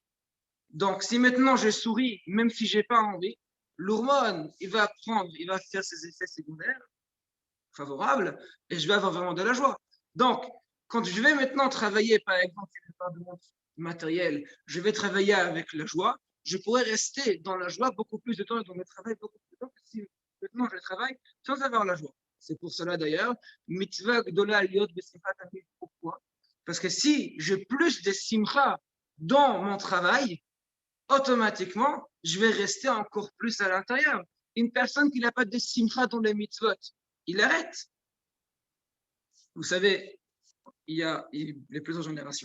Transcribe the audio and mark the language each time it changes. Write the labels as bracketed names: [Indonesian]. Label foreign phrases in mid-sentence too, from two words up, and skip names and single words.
[French] Donc si maintenant je souris, même si je n'ai pas envie, l'hormone, il va faire ses effets secondaires favorables et je vais avoir vraiment de la joie. Donc, quand je vais maintenant travailler, par exemple, si je parle de mon matériel, je vais travailler avec la joie, je pourrais rester dans la joie beaucoup plus de temps et dans le travail beaucoup plus de temps que si maintenant je travaille sans avoir la joie. C'est pour cela d'ailleurs, [Hebrew] מצוה גדולה להיות בשמחה תמיד. [French] Pourquoi? Parce que si j'ai plus de simcha dans mon travail, automatiquement, je vais rester encore plus à l'intérieur. Une personne qui n'a pas de simcha dans les mitzvot, il arrête. Vous savez, il y a plusieurs générations.